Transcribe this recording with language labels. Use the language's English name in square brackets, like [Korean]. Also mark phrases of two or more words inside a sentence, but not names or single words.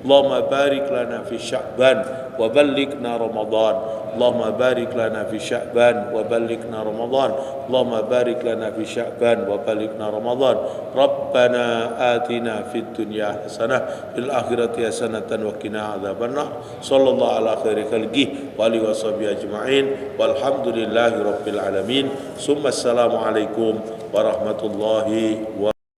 [Arabic] اللهم بارك لنا في شعبان وبلغنا رمضان. اللهم بارك لنا في شعبان وبلغنا رمضان. اللهم بارك لنا في شعبان وبلغنا رمضان. ربنا آتنا في الدنيا حسنة في الآخرة حسنة وقنا عذاب النار. صلى الله على خير خلقه وآله وصحبه أجمعين. والحمد لله رب العالمين ثم السلام عليكم ورحمة الله وبركاته.